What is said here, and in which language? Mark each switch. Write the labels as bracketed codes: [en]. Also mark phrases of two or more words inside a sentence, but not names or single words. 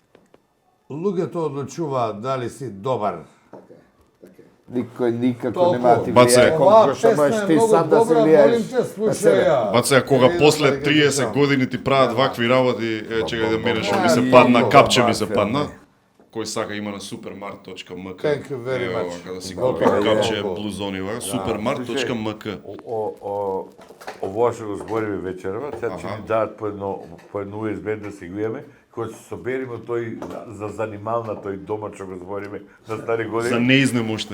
[mk] Луѓето одлучуваат дали си добар. Никој никако Толку. нема да ти Баце. влијае Оваа колку што песна можеш е ти многу сам да се добра, влијаеш молим те, на слушај себе. ја. Баце, кога Види, после да ги 30 слушам. години ти прават вакви работи, чекај да менеш, ми се Ай, падна, много капче ми добар се филм, падна. Кој сака има на supermart.mk. [en] Thank you very [mk] Ево, [en] much. [mk] Када си Добро, купи капче добро. блузонива, supermart.mk. Ово што го збориме вечерва, сега ќе ни дадат по едно USB да си го имаме, кој се собериме тој за занимална тој дома што го збориме на стари За години. неизнемоштени.